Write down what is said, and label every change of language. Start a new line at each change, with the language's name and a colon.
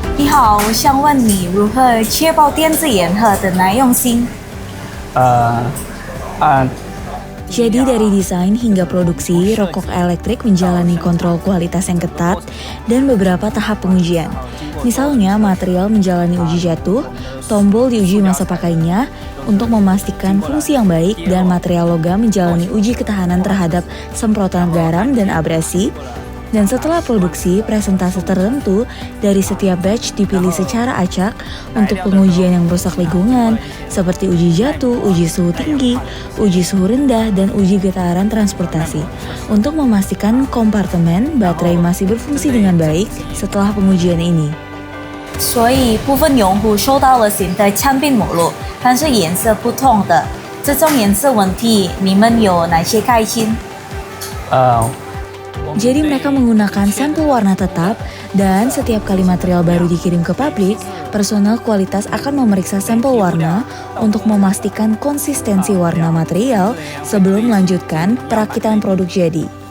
Chinese: Hao, 我想问你如何确保电子烟盒的耐用性？
Indonesian: Jadi dari desain hingga produksi, rokok elektrik menjalani kontrol kualitas yang ketat dan beberapa tahap pengujian. Misalnya material menjalani uji jatuh, tombol diuji masa pakainya untuk memastikan fungsi yang baik, dan material logam menjalani uji ketahanan terhadap semprotan garam dan abrasi. Dan setelah produksi, presentase tertentu dari setiap batch dipilih secara acak untuk pengujian yang merusak lingkungan, seperti uji jatuh, uji suhu tinggi, uji suhu rendah, dan uji getaran transportasi, untuk memastikan kompartemen baterai masih berfungsi dengan baik setelah pengujian ini.
Chinese: 所以部分用户收到了新的产品目录，但是颜色不同的，这种颜色问题你们有哪些改进？
Indonesian: Jadi mereka menggunakan sampel warna tetap, dan setiap kali material baru dikirim ke pabrik, personel kualitas akan memeriksa sampel warna untuk memastikan konsistensi warna material sebelum melanjutkan perakitan produk jadi.